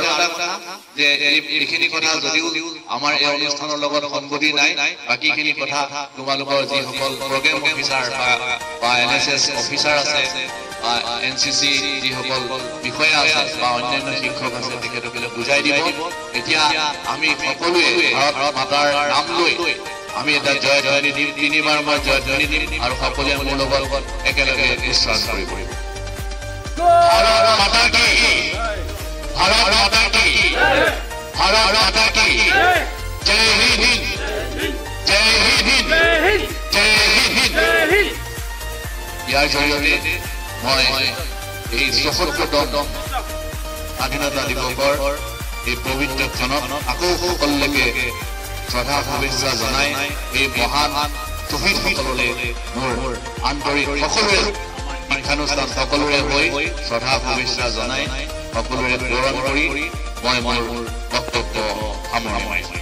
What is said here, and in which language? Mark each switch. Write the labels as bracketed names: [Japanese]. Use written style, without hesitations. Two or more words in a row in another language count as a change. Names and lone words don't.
[Assamese] এটা কথা যে এইখিনি কথা যদিও আমাৰ এই অনুষ্ঠানৰ লগত সংগতি নাই বাকিখিনি কথা তোমালোকৰ যিসকল [English] program officer [Assamese] বা NSS অফিচাৰ আছে NCC যিসকল বিষয়া আছে বা অন্যান্য শিক্ষক আছে তেখেতসকলে বুজাই দিব এতিয়া আমি সকলোৱে ভাৰত মাতাৰ নাম লৈ আমি এটা জয় ধ্বনি দিম 3বাৰ মই জয় ধ্বনি দিম আৰু সকলোৱে মোৰ লগত একেলগে উচ্চাৰণ কৰিব [Hindi] भारत माता की भारत माता की भारत माता की जय हिंद जय हिंद जय हिंद यार जरिए मैं [Assamese] এই ৭৪তম স্বাধীনতা দিৱসৰ এই পবিত্ৰ ক্ষণত আকৌ সকলোকে শ্ৰদ্ধা শুভেচ্ছা জনাই এই মহান শ্বহীদসকললৈ মোৰ আন্তৰিক সকলোৰে শিক্ষানুষ্ঠান সকলোৰে হৈ শ্ৰদ্ধা শুভেচ্ছা জনাই সকলোৰে পূৰণ কৰি মই মোৰ বক্তব্য সামৰিছোঁ